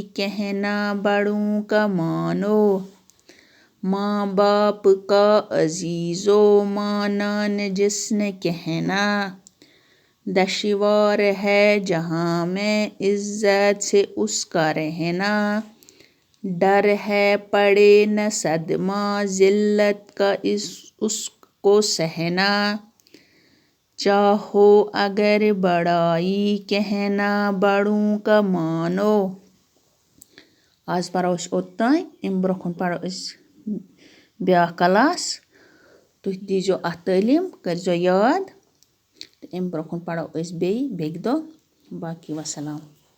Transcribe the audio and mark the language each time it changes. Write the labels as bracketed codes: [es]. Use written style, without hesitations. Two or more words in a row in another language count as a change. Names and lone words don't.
[ur] کہنا بڑوں کا مانو، ماں باپ کا عزیزو مانا نہ جس نے کہنا، دشوار ہے جہاں میں عزت سے اس کا رہنا، ڈر ہے پڑے نہ صدمہ ذلت کا اس کو سہنا، چاہو اگر بڑائی کہنا بڑوں کا مانو. [ks] آز پرو أسۍ اوٚتام. امہِ برونٛہہ کُن پرو أسۍ بیٛاکھ کلاس. تُہۍ دیٖزیو اَتھ تعلیٖم، کٔرۍزیو یاد. تہٕ امہِ برونٛہہ کُن پرو أسۍ بیٚیہِ بیٚکہِ دۄہ. باقی وسلام.